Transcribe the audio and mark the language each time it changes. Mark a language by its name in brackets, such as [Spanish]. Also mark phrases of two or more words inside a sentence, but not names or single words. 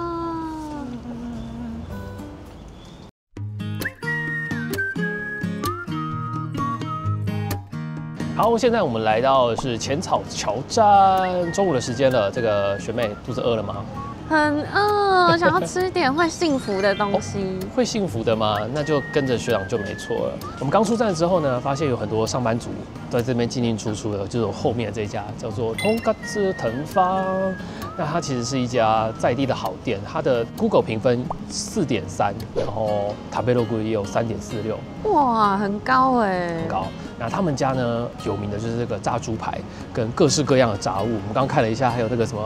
[Chinese] 好，現在我們來到的是淺草橋站，中午的時間了。這個學妹肚子餓了嗎？很餓，想要吃點會幸福的東西。會幸福的嗎？那就跟着學長就沒錯了。我們剛出站之後呢，發現有很多上班族都在這邊進進出出的，就是我後面的這家叫做通嘎子藤芳。那它其實是一家在地的好店，它的 Google 評分4.3，然後塔貝洛谷也有3.46，哇，很高哎，很高。那他們家呢有名的就是這個炸豬排跟各式各樣的炸物，我們剛看了一下，還有那個什麼